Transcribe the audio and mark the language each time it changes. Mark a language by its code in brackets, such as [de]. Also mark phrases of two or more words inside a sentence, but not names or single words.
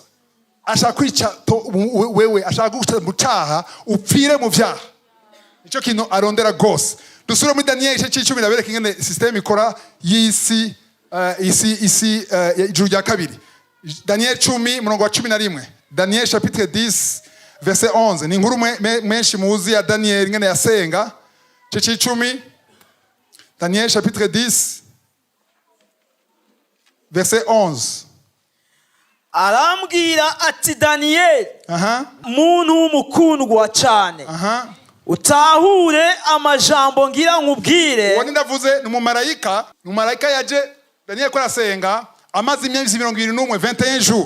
[rn] Ashaka kwica wewe, ashaka guca mu cyaha upfire mu byaha. Nicyo kintu arondera gose. Dusura muri Daniel 10 nabereka ingene system ikora y'isi isi ijuru rya kabiri. Daniel 10 murongo wa 11. [fr] Daniel chapitre 10 verset 11. [rn] Ni inkuru menshi muzi ya Daniel ngene yasenga. Cece 10. [fr] Daniel chapitre 10 verset 11. [rn] Arambwira ati Daniel, muntu w'umukundwa cyane, utahure amajambo ngira nkubwire. Uwo ndavuze ni umumarayika yaje Daniel ko arasenga amazi imyezi 21 jours.